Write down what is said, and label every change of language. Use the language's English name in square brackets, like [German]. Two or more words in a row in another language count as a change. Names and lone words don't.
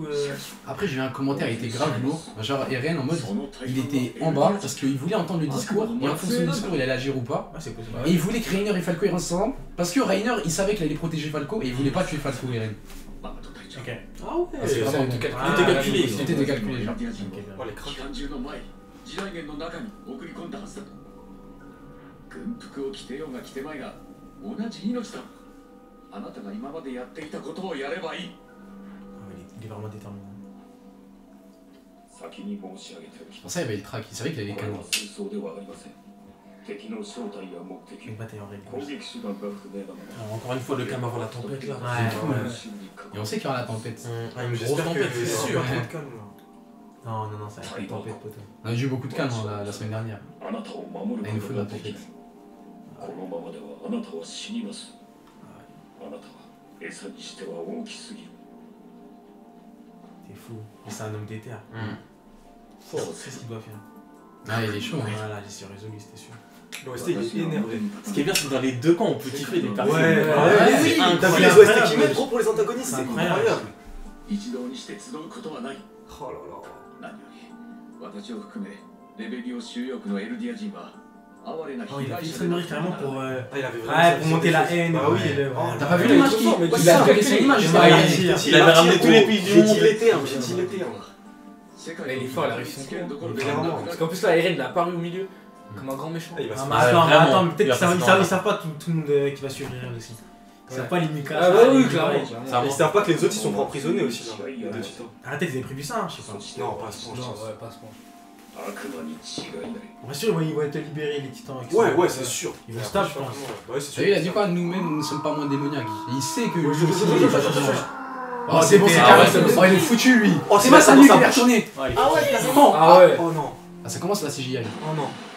[French] Après, j'ai eu un commentaire, il était grave lourd. Genre, Eren en mode, il était en bas parce qu'il voulait entendre le discours. Et en fonction du discours, il allait agir ou pas. Ouais, c'est possible. Et il voulait que Reiner et Falco ils restent ensemble. Parce que Reiner, il savait qu'il allait protéger Falco et il voulait pas tuer Falco et Eren. Ok. Ah ouais. C'est vraiment bon. Tout est calculé. Tout était calculé, genre. Oh, les craques. [Japanese] 機関銃の前、時代源の中に送り込んだはずだと。軍服を着てようが着てまいが、 同じ命だ。あなたが今までやっていたことをやればいい。 [French] Il est vraiment déterminé. [Japanese] 先に申し上げておき [French] Pour ça, il avait le track. C'est vrai qu'il avait les [Japanese] これは [French] canons. [Japanese] 戦争ではありません。敵の正体や目的、 [French] Une bataille en règle. [Japanese] 攻撃手段が不明なまま。 [French] Alors, encore une fois, le cam avant la tempête là. Et on sait qu'il y aura la tempête. Ah, une grosse J'espère que tempête, c'est sûr. pas trop de calme, là. Non, non, non, ça va être une tempête, poteau. On a eu beaucoup de canons la semaine dernière. [Japanese] あなたを守る [French] Et il nous [Japanese] こ [French] faut [Japanese] と [French] la [Japanese] ができ [French] tempête. [Japanese] ない。このままではあなたは死にます。あなたは餌にしては大きすぎる。 [French] T'es fou. Mais c'est un homme d'éther. [Japanese] そう [French] C'est ce qu'il doit faire. Ah, il est chaud. Hein. Voilà, j'ai su résolu, c'était sûr. L'OST, il est énervé. Ce qui est bien, c'est que dans les deux camps, on peut kiffer des personnes. Ouais, c'est t'as vu les incroyable. OST qu'ils mettent trop pour les antagonistes, c'est incroyable. [Japanese] 一堂にして集うことはない。 [French] Oh là là. [Japanese] 何より私を含めレベリオ収容区のエルディア人は哀れな [French] Oh, [Japanese] 被 [French] il a [Japanese] 害 [French] fait [Japanese] 者 [French] une [Japanese] で [French] connerie carrément pour. Ah, il avait vraiment Ouais, pour monter la haine. Bah oui. T'as pas vu l'image qu'il il a fait une image juste Ouais, derrière. il a dit. Il avait ramené tous les pays du monde. J'ai dit l'été, j'ai dit l'été. Il est fort, il a réussi son coup. Clairement. Parce qu'en plus là, Eren il a apparu au milieu. Comme un grand méchant. Il va Ah, se mais passer. attends, vraiment. attends, mais peut-être Il va qu'ils savent, passer ils savent pas tout le monde qui va suivre Eren aussi. Ils savent pas les Mikasa. Ah bah oui, les clairement. Mirai. Ça Ils savent pas que les autres ils sont pas emprisonnés aussi là. Les deux titans. Arrêtez, ils avaient prévu ça, hein, je sais pas. Non, pas à ce point, je Non, pense. ouais, pas à ce point. [Japanese] 悪魔に違いない。 [French] Bien sûr, ils vont être libérés, les titans. etc. Ouais, ouais, c'est sûr. Ils vont stable, je pense. Ouais, c'est T'as vu, il a dit sûr. quoi? Nous-mêmes, nous ne sommes pas moins démoniaques. Et il sait que lui aussi, je- il est pas je- forcément. je- Oh, c'est bon, c'est Ah carré. ouais, c'est bon. Oh, il est foutu, lui. Oh, C'est pas sa ça nuque, il commence est à- retourné. Ouais, Ah ouais, carrément. Ah ouais. Oh non. Ah, ça commence la CGI. Oh non.